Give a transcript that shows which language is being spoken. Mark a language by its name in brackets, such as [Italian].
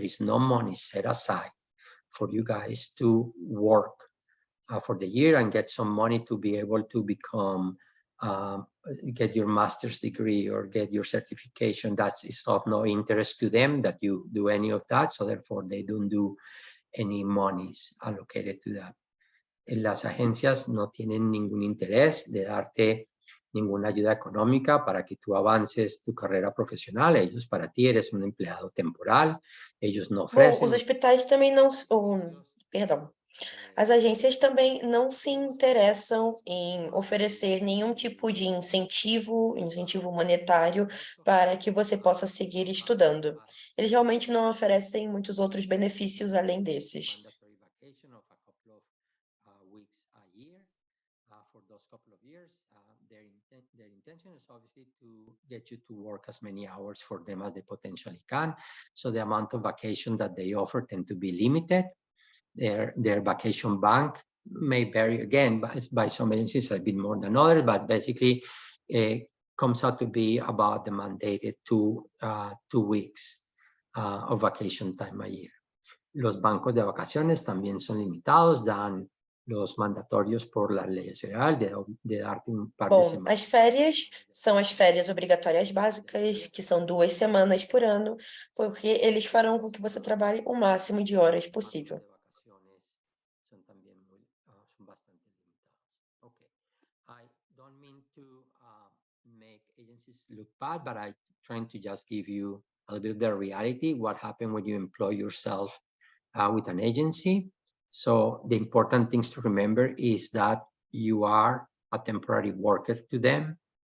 [English] There is no money set aside for you guys to work for the year and get some money to be able to become, get your master's degree or get your certification. That is of no interest to them that you do any of that. So therefore they don't do any monies allocated to that. [Spanish] Las agencias no tienen ningún interés de darte ninguna ayuda económica para que tú avances tu carrera profesional. Ellos, para ti, eres un empleado temporal. Ellos no [Portuguese] Bom, [Spanish] ofrecen... [Portuguese] os hospitais também não... perdão. As agências também não se interessam em oferecer nenhum tipo de incentivo monetário para que você possa seguir estudando. Eles realmente não oferecem muitos outros benefícios além desses. [English] mandatory vacation of a couple of weeks a year for those couple of years. Their intention is obviously to get you to work as many hours for them as they potentially can. So the amount of vacation that they offer tend to be limited. Their vacation bank may vary again by some agencies a bit more than others, but basically comes out to be about the mandated 2 weeks of vacation time a year. [Spanish] Los bancos de vacaciones también son limitados, dan los mandatorios por las leyes federales de darte un par de semanas. [Portuguese] As férias são as férias obrigatórias básicas, que são 2 semanas por ano, porque eles farão com que você trabalhe o máximo de horas possível. [Spanish] De vacaciones son también son bastante limitados. [English] Okay. I don't mean to make agencies look bad, but I'm trying to just give you a little bit of the reality, what happened when you employ yourself with an agency. So the important things to remember is that you are a temporary worker to them.